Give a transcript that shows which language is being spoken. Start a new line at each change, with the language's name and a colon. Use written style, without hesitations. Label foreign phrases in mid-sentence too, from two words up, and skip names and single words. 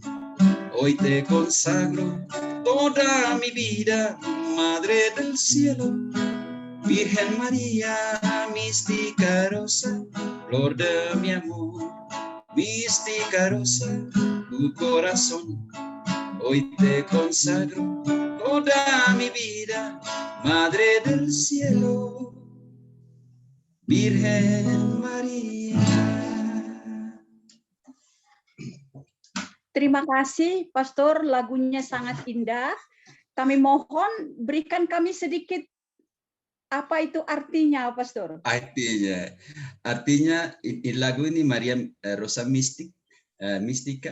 Spanish: Hoy te consagro toda mi vida, Madre del cielo, Virgen María, mística rosa, flor de mi amor, mística rosa, tu corazón. Hoy te consagro toda mi vida, Madre del cielo, Virgen María.
Indonesian: Terima kasih, Pastor. Lagunya sangat indah. Kami mohon berikan kami sedikit apa itu artinya, Pastor? Artinya lagu ini Maria Rosa Mistika.